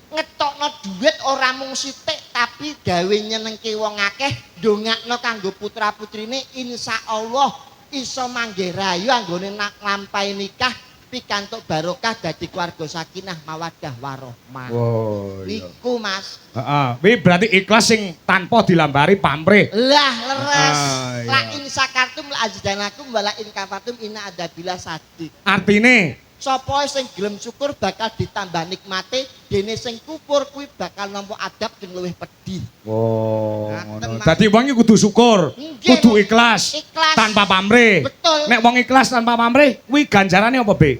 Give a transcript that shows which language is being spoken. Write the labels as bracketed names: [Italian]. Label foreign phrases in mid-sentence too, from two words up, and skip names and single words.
[Javanese] Ngetokno duit ora mung sithik tapi gawe nyenengke wong akeh, ndongakno kanggo putra-putrine insyaallah iso manggih rayu anggone nglampahi nikah pikantuk barokah dadi keluarga [Arabic] سكينة مودة ورحمة. Wow. [Javanese] Niku Mas. Kuwi berarti ikhlas sing tanpa dilambari pamrih. Lah leres. Iya. [Arabic] لئن شكرتم لأزيدنكم ولئن كفرتم إن عذابي لشديد. [Javanese] Artine Sapa sing gelem syukur bakal ditambah nikmate, dene sing kufur kuwi bakal nampa adab sing luwih pedih. Oh, Ngaten, ngono. Mas. Dadi wong iki kudu syukur, Nggih, kudu Mas. ikhlas, Ikhlas. tanpa pamrih. Betul. Nek wong ikhlas tanpa pamrih, kuwi ganjarane apa, Be?